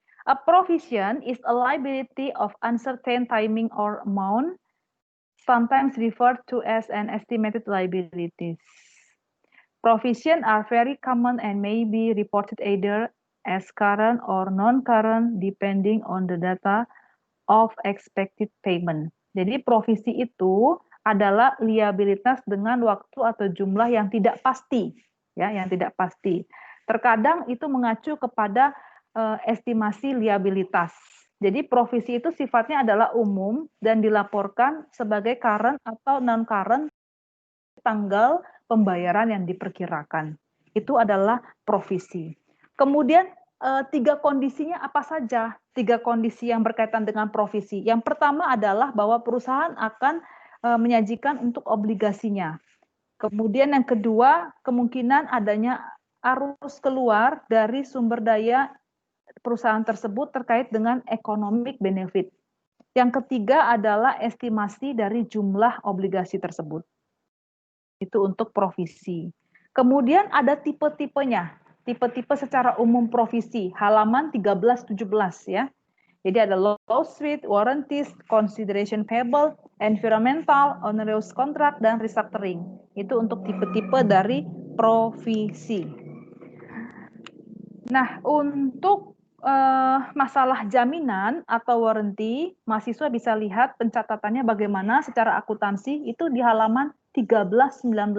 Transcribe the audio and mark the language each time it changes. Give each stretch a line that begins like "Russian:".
English: A provision is a liability of uncertain timing or amount, sometimes referred to as an estimated liabilities. Provision are very common and may be reported either as current or non-current depending on the data of expected payment.
Indonesian: Jadi provisi itu adalah liabilitas dengan waktu atau jumlah yang tidak pasti, ya, yang tidak pasti. Terkadang itu mengacu kepada estimasi liabilitas. Jadi provisi itu sifatnya adalah umum dan dilaporkan sebagai current atau non-current tanggal pembayaran yang diperkirakan. Itu adalah provisi. Kemudian 3 kondisinya apa saja? 3 kondisi yang berkaitan dengan provisi. Yang pertama adalah bahwa perusahaan akan menyajikan untuk obligasinya. Kemudian yang kedua, kemungkinan adanya arus keluar dari sumber daya perusahaan tersebut terkait dengan economic benefit. Yang ketiga adalah estimasi dari jumlah obligasi tersebut. Itu untuk provisi. Kemudian ada tipe-tipenya. Tipe-tipe secara umum provisi, halaman 13-17 ya. Jadi ada lawsuit, warranties, consideration payable, environmental, onerous contract, dan restructuring. Itu untuk tipe-tipe dari provisi. Nah, untuk masalah jaminan atau warranty, mahasiswa bisa lihat pencatatannya bagaimana secara akuntansi itu di halaman 13-19.